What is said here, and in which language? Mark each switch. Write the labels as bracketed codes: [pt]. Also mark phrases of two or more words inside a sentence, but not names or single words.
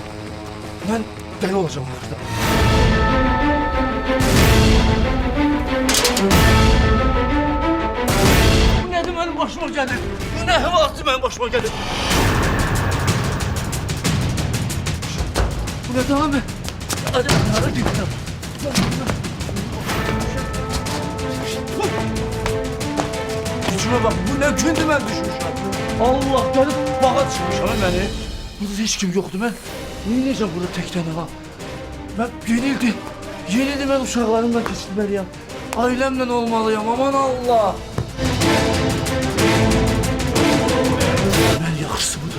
[az] Mən dəli olacağım axırda. Bu nədir mənim başıma gəlir? Bu nə hıvası mənim başıma gəlir? Bu nədir abi? [tr] Hadi hara gidiyorum? Şuna bak, [az] bu ne gündü mən düşmüşəm. Allah, gəlib bağa çıxmışam məni. Burada heç kim yoxdur, mən neyləyəcəm burada tək tənə var? Mən yenildi mən uşaqlarımla keçirməliyəm. Ailəmlə olmalıyam, aman Allah. Mən yaxşısı budur.